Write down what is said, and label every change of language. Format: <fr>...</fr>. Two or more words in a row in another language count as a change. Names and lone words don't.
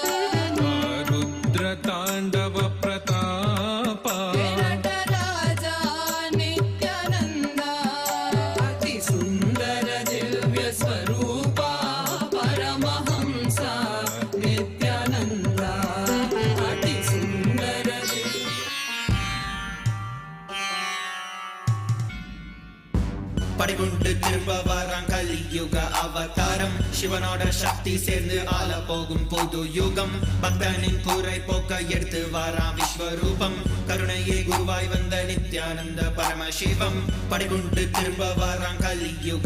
<sa>रुद्रताण्डव प्रतापा हे नटराजा नित्यानन्दा अति सुन्दर दिव्य स्वरूपा परमहंसा नित्यानन्दा अति सुन्दर</sa> <ta>படிகுண்டு திரும்ப வரான் கலியுக அவதாரம் சிவனோட சக்தி சேர்ந்து ஆள போகும் புது யுகம் பக்தனின் குறை போக்க எடுத்து வரான் விஸ்வரூபம் கருணையே குருவாய் வந்த நித்யானந்த பரமசிவம் படிகுண்டு திரும்ப வரான் கலியுக</ta>